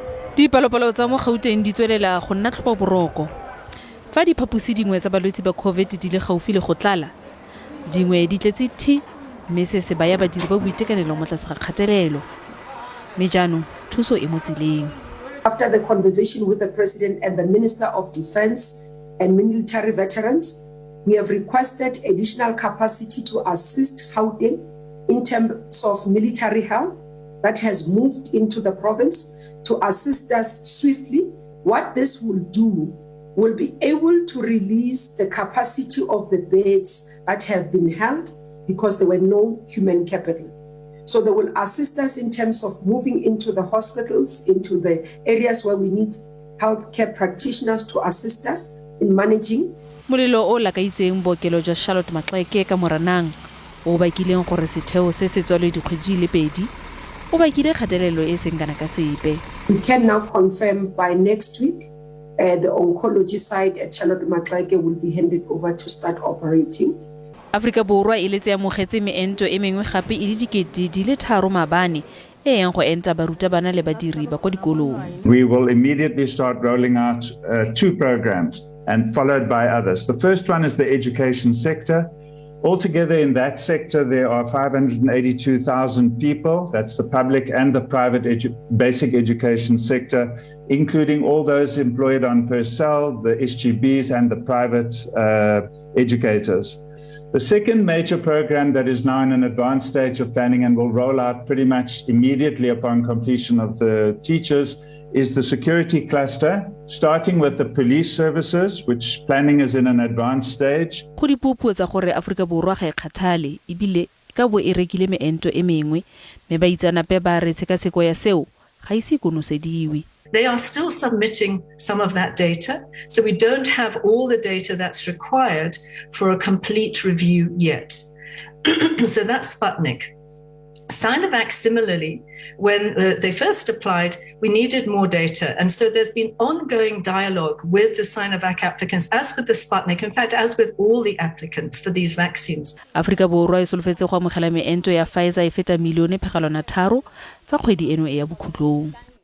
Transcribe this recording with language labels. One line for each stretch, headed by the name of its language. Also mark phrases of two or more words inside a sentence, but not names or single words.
Tswana: Dipalopalo tsa mo Gauteng di tswelela go nna tlhobaboroko. Fa diphaposi dingwe tsa balwetse ba COVID di le gaufi le go tlala, dingwe di tletse thi mme se se baya badiri ba boitekanelo mo tlase ga kgatelelo. Mme jaanong thuso e mo tseleng.
English: After the conversation with the President and the Minister of Defense and military veterans, we have requested additional capacity to assist Gauteng in terms of military help that has moved into the province to assist us swiftly. What this will do will be able to release the capacity of the beds that have been held because there were no human capital. So they will assist us in terms of moving into the hospitals, into the areas where we need healthcare practitioners to assist us in managing.
Tswana: Molelo o lakaitseng bookelo jwa Charlotte Maxeke ka Moranang o bakileng gore setheo se se tswalwe dikgwedi le pedi o bakile kgatelelo e seng kana ka sepe.
English: We can now confirm by next week the oncology side at Charlotte Maxeke will be handed over to start operating.
Tswana: Afrika Borwa e letse amogetse meento e mengwe gape e le dikete di le 3 mabane e yang go enta barutabana le badiri ba kwa dikolong.
English: We will immediately start rolling out 2 programs and followed by others. The first one is the education sector. Altogether in that sector, there are 582,000 people. That's the public and the private basic education sector, including all those employed on Purcell, the SGBs and the private educators. The second major program that is now in an advanced stage of planning and will roll out pretty much immediately upon completion of the teachers is the security cluster, starting with the police services, which planning is in an advanced stage.
Tswana: Go dipupuo tsa gore Afrika Borwa ga e kgathale ebile ka bo e rekile meento e mengwe me ba itsanape ba re tshekaseko ya seo ga ise konosediwe.
English: They are still submitting some of that data, so we don't have all the data that's required for a complete review yet. So that's Sputnik. Sinovac, similarly, when they first applied, we needed more data. And so there's been ongoing dialogue with the Sinovac applicants, as with the Sputnik, in fact, as with all the applicants for these vaccines.
Tswana: Afrika Borwa e solofetse go amogela meento ya Pfizer e feta milione phegalwana 3 fa kgwedi eno e ya bokhutlong.